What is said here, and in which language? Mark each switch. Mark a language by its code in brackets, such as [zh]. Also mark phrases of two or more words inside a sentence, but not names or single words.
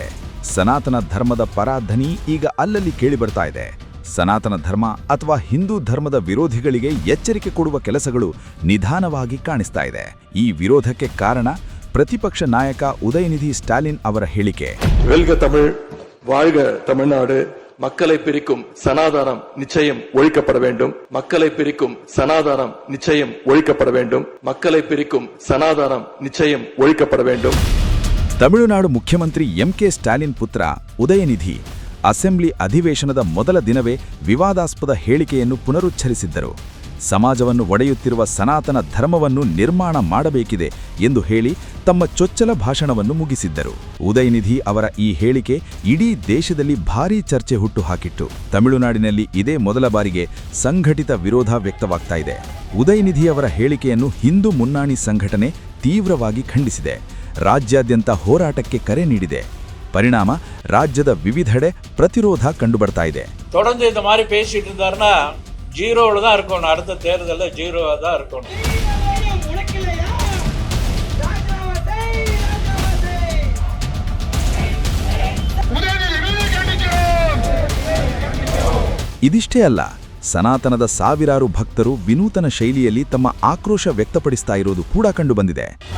[kn] ಸನಾತನ ಧರ್ಮದ ಪರಾಧನಿ ಈಗ ಅಲ್ಲಲ್ಲಿ ಕೇಳಿಬರ್ತಾ ಇದೆ. ಸನಾತನ ಧರ್ಮ ಅಥವಾ ಹಿಂದೂ ಧರ್ಮದ ವಿರೋಧಿಗಳಿಗೆ ಎಚ್ಚರಿಕೆ ಕೊಡುವ ಕೆಲಸಗಳು ನಿಧಾನವಾಗಿ ಕಾಣಿಸ್ತಾ ಇದೆ. ಈ ವಿರೋಧಕ್ಕೆ ಕಾರಣ ಪ್ರತಿಪಕ್ಷ ನಾಯಕ ಉದಯನಿಧಿ ಸ್ಟಾಲಿನ್ ಅವರ ಹೇಳಿಕೆ. [ta] வெல்க தமிழ், வாழ்க தமிழ்நாடு, மக்களை பிரிக்கும் சனாதனம் நிச்சயம் ஒழிக்கப்பட வேண்டும், மக்களை பிரிக்கும் சனாதனம் நிச்சயம் ஒழிக்கப்பட வேண்டும், மக்களை பிரிக்கும் சனாதனம் நிச்சயம் ஒழிக்கப்பட வேண்டும். [kn] ತಮಿಳುನಾಡು ಮುಖ್ಯಮಂತ್ರಿ ಎಂಕೆ ಸ್ಟಾಲಿನ್ ಪುತ್ರ ಉದಯನಿಧಿ ಅಸೆಂಬ್ಲಿ ಅಧಿವೇಶನದ ಮೊದಲ ದಿನವೇ ವಿವಾದಾಸ್ಪದ ಹೇಳಿಕೆಯನ್ನು ಪುನರುಚ್ಚರಿಸಿದ್ದರು. ಸಮಾಜವನ್ನು ಒಡೆಯುತ್ತಿರುವ ಸನಾತನ ಧರ್ಮವನ್ನು ನಿರ್ಮಾಣ ಮಾಡಬೇಕಿದೆ ಎಂದು ಹೇಳಿ ತಮ್ಮ ಚೊಚ್ಚಲ ಭಾಷಣವನ್ನು ಮುಗಿಸಿದ್ದರು. ಉದಯನಿಧಿ ಅವರ ಈ ಹೇಳಿಕೆ ಇಡೀ ದೇಶದಲ್ಲಿ ಭಾರೀ ಚರ್ಚೆ ಹುಟ್ಟುಹಾಕಿತ್ತು. ತಮಿಳುನಾಡಿನಲ್ಲಿ ಇದೇ ಮೊದಲ ಬಾರಿಗೆ ಸಂಘಟಿತ ವಿರೋಧ ವ್ಯಕ್ತವಾಗ್ತಾ ಇದೆ. ಉದಯನಿಧಿ ಅವರ ಹೇಳಿಕೆಯನ್ನು ಹಿಂದೂ ಮುನ್ನಾಣಿ ಸಂಘಟನೆ ತೀವ್ರವಾಗಿ ಖಂಡಿಸಿದೆ. ರಾಜ್ಯಾದ್ಯಂತ ಹೋರಾಟಕ್ಕೆ ಕರೆ ನೀಡಿದೆ. ಪರಿಣಾಮ ರಾಜ್ಯದ ವಿವಿಧೆಡೆ ಪ್ರತಿರೋಧ ಕಂಡುಬರ್ತಾ ಇದೆ. [ta] தொடர்ந்து இந்த மாதிரி பேசிட்டு இருந்தாருன்னா ஜீரோல தான் இருக்கணும், அடுத்த தேர்தல்ல ஜீரோவா தான் இருக்கணும். [kn] ಇದಿಷ್ಟೇ ಅಲ್ಲ, ಸನಾತನದ ಸಾವಿರಾರು ಭಕ್ತರು ವಿನೂತನ ಶೈಲಿಯಲ್ಲಿ ತಮ್ಮ ಆಕ್ರೋಶ ವ್ಯಕ್ತಪಡಿಸ್ತಾ ಇರೋದು ಕೂಡ ಕಂಡುಬಂದಿದೆ.